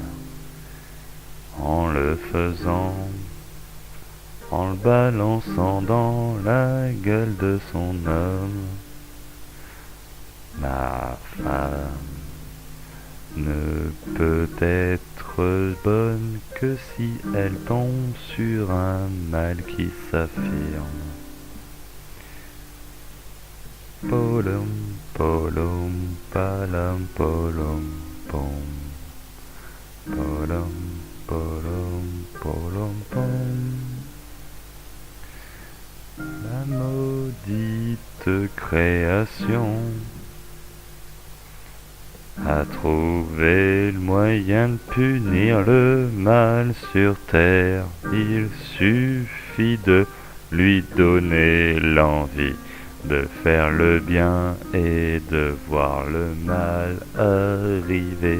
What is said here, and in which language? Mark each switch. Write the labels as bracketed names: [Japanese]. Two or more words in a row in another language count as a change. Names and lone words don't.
[French] En le faisant, en le balançant dans la gueule de son homme, ma femme ne peut être bonne que si elle tombe sur un mâle qui s'affirme. Polum, polum, palam, polum, pom. Polum, polum, polum, pom. La maudite création a trouvé le moyen de punir le mal sur terre. Il suffit de lui donner l'envie de faire le bien et de voir le mal arriver.